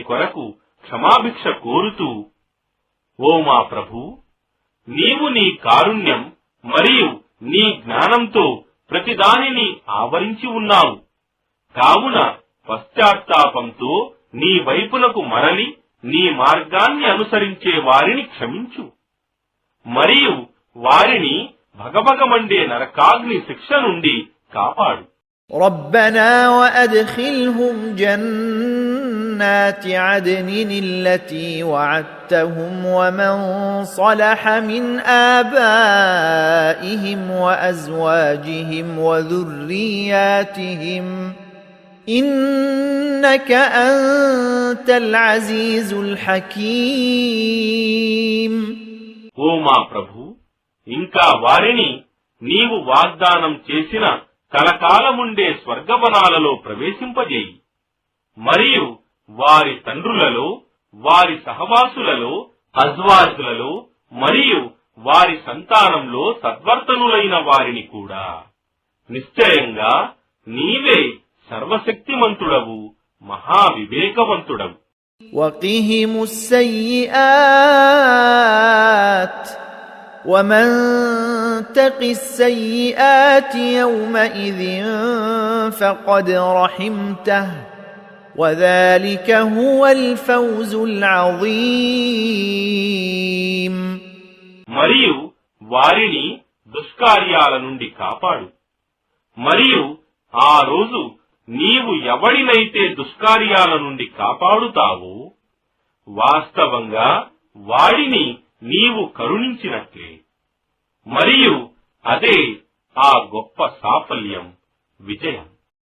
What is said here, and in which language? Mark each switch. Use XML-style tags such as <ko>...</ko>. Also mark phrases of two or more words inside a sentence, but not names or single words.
<te>కొరకు క్షమాభిక్ష కోరుతూ, ఓ మా ప్రభూ, నీవు నీ కారుణ్యం మరియు నీ జ్ఞానంతో ప్రతిదానిని ఆవరించి ఉన్నావు, కావున పశ్చాత్తాపంతో నీ వైపునకు మరలి నీ మార్గాన్ని అనుసరించే వారిని క్షమించు మరియు వారిని భగభగమండే నరకాగ్ని శిక్ష నుండి కాపాడు.</te> <ar>ربنا وأدخلهم جنات عدن التي وعدتهم ومن صلح من آبائهم وأزواجهم وذرياتهم إنك أنت العزيز الحكيم.</ar> <te>ఓ మా ప్రభు, ఇంకా వారిని నీవు వాగ్దానం చేసిన కలకాలముండే స్వర్గవనాలలో ప్రవేశింపజేయి మరియు వారి తండ్రులలో, వారి సహవాసులలో, అజ్వాజులలో మరియు వారి సంతానంలో సద్వర్తనులైన వారిని కూడా. నిశ్చయంగా నీవే సర్వశక్తిమంతుడవు, మహావివేకవంతుడవు.</te> <ar>وقهم السيئات ومن تق السيئات يومئذ فقد رحمته وذلك هو الفوز العظيم.</ar> <te>మరియు వారిని దుష్కార్యాల నుండి కాపాడు, మరియు ఆ రోజు నీవు ఎవడినైతే దుష్కార్యాల నుండి కాపాడుతావో వాస్తవంగా వాడిని నీవు కరుణించినట్లే, మరియు అదే ఆ గొప్ప సాఫల్యం, విజయం.</te>